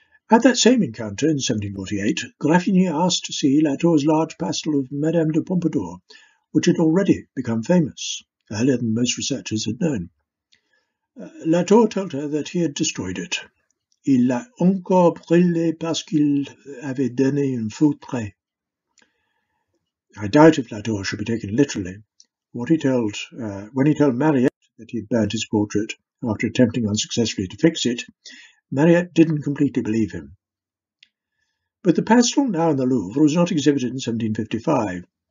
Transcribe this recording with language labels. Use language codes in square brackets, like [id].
[en] At that same encounter in 1748, Graffigny asked to see La Tour's large pastel of Madame de Pompadour, which had already become famous, earlier than most researchers had known. La Tour told her that he had destroyed it. [fr] Il l'a encore brûlé parce qu'il avait donné un faux trait. [en] I doubt if La Tour should be taken literally. When he told Mariette that he had burnt his portrait after attempting unsuccessfully to fix it, Mariette didn't completely believe him. But the pastel now in the Louvre was not exhibited in 1755.